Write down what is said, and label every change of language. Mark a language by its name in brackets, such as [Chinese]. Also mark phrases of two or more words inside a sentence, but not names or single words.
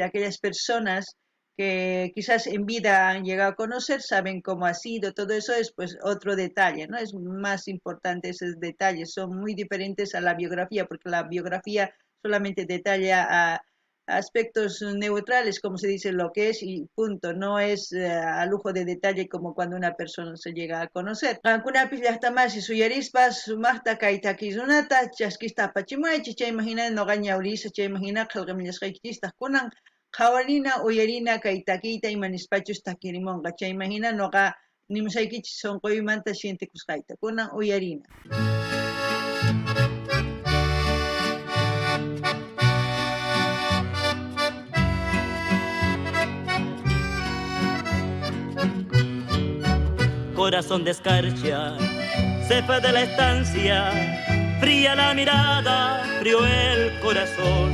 [Spanish] Aquellas personas que quizás en vida han llegado a conocer, saben cómo ha sido, todo eso es pues otro detalle, ¿no? Es más importante esos detalles, son muy diferentes a la biografía, porque la biografía solamente detalla a aspectos neutrales, como se dice, lo que es y punto, no es a lujo de detalle como cuando una persona se llega a conocer. [Quechua] Kunapis llaqtamasi suyarispas sumaqta kayta kizunata chaskista pachimaychi chay imagina noqaña urisa chay imagina qillqamillasqaykichistas kunan qhawarina uyarina kay takiyta imanispachus takirimunqa chay imagina noqa nimushaykichis sonqoymanta sientikusqayta kunan uyarina. [Spanish] Corazón de escarcha, se fue de la estancia, fría la mirada, frío el corazón.